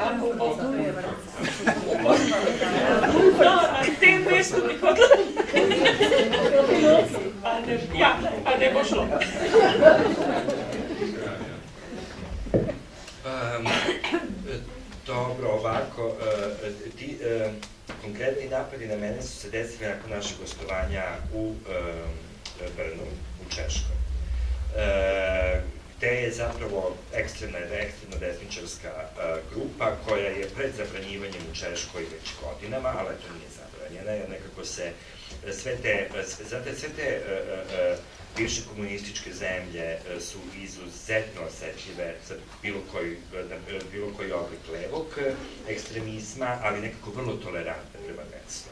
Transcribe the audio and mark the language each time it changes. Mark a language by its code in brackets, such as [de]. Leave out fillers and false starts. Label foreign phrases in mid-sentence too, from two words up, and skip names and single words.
[sl] No, na tem mestu bi hodila. Pa ne bo šlo. [sr] Dobro, ovako, ti konkretni napadi na mene su se desili nakon našeg gostovanja u Brnu, u Češkoj, gde je zapravo ekstremno desničarska grupa koja je pred zabranjivanjem u Češkoj već godinama, ali to nije zabranjena, jer nekako se sve te bivše komunističke zemlje su izuzetno osetljive za bilo koji oblik levog ekstremizma, ali nekako vrlo tolerantne prema desnom.